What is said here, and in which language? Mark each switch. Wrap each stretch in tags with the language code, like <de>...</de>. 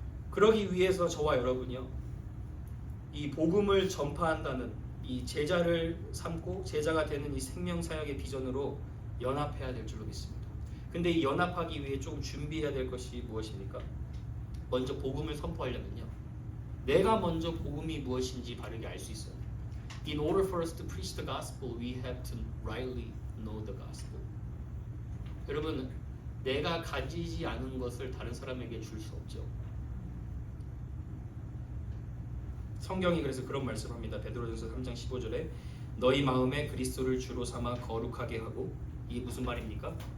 <ko>그러기 위해서 저와 여러분이요 이 복음을 전파한다는 이 제자를 삼고 제자가 되는 이 생명사역의 비전으로 연합해야 될 줄로 믿습니다. 근데 이 연합하기 위해 조금 준비해야 될 것이 무엇입니까? 먼저 복음을 선포하려면요, 내가 먼저 복음이 무엇인지 바르게 알 수 있어야 돼요.</ko> <en>In order for us to preach the gospel, we have to rightly know the gospel.</en> <ko>여러분, 내가 가지지 않은 것을 다른 사람에게 줄 수 없죠. 성경이 그래서 그런 말씀합니다. 베드로전서 3장 15절에 너희 마음에 그리스도를 주로 삼아 거룩하게 하고, 이게 무슨 말입니까?</ko>